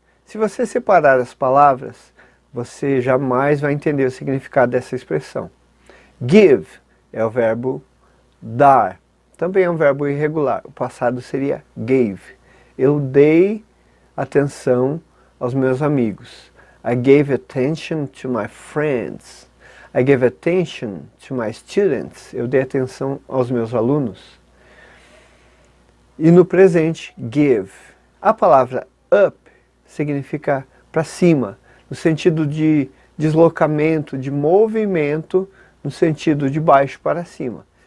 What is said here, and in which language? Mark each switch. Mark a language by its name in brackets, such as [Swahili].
[Portuguese] Se você separar as palavras, você jamais vai entender o significado dessa expressão. Give é o verbo dar. Também é um verbo irregular. O passado seria gave. Eu dei atenção aos meus amigos. [English] I gave attention to my friends. I gave attention to my students. [Portuguese] Eu dei atenção aos meus alunos. E no presente, give. A palavra up significa para cima, no sentido de deslocamento, de movimento, no sentido de baixo para cima.